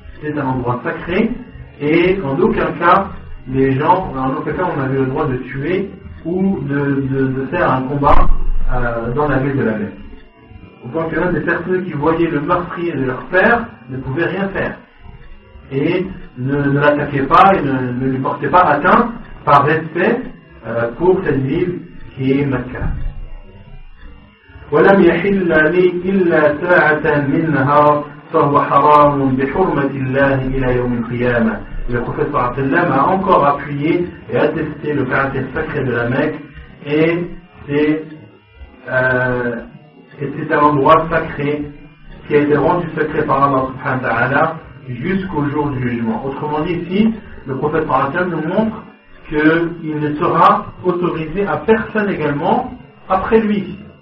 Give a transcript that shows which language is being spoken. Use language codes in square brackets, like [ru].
[fr] C'était un endroit sacré, et en aucun cas on avait le droit de tuer ou de faire un combat dans la ville de la Mecque. Au point que l'un des personnes qui voyaient le meurtrier de leur père ne pouvait rien faire et ne l'attaquait pas et ne lui portait pas atteinte par respect pour cette ville qui est Mecca. [ar] ولم يحل لي إلا ساعة من نهار فهو حرام بحرمة الله إلى يوم القيامة. [fr] Le prophète sallallahu alayhi wa sallam a encore appuyé et attesté le caractère sacré de la Mecque, et c'est un endroit sacré qui a été rendu sacré par Allah subhanahu wa ta'ala jusqu'au jour du jugement. Autrement dit, ici, le prophète sallallahu alayhi wa sallam nous montre qu'il ne sera autorisé à personne également après lui.